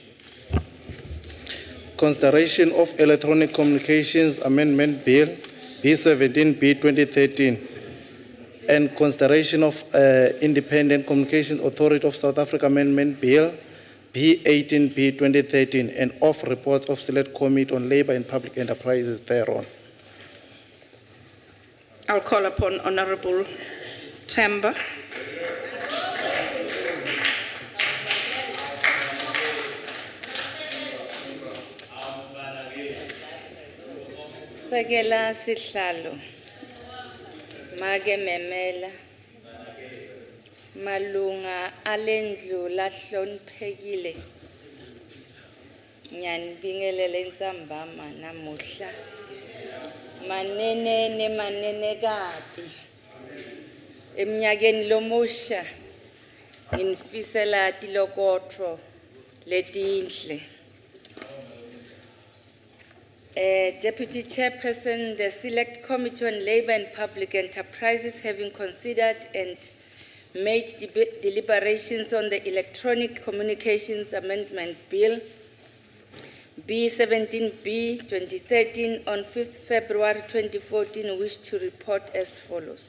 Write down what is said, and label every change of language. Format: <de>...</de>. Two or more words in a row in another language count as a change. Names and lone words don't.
<en>Consideration of Electronic Communications Amendment Bill, B17B 2013, and consideration of Independent Communications Authority of South Africa Amendment Bill, B18B 2013, and of reports of Select Committee on Labour and Public Enterprises thereon. I'll call upon Honorable Temba.</en> <ss>Sekela sihlalo. Make memela. Malunga alendlu lahloniphekile. Ngiyanibingelela entsambama namuhla. Manene manenekati. Eminyakeni lomusha nginifisela tilokotho letinhle.</ss> <en>Deputy Chairperson, the Select Committee on Labour and Public Enterprises, having considered and made deliberations on the Electronic Communications Amendment Bill, B17B 2013, on 5th February 2014, wish to report as follows.</en>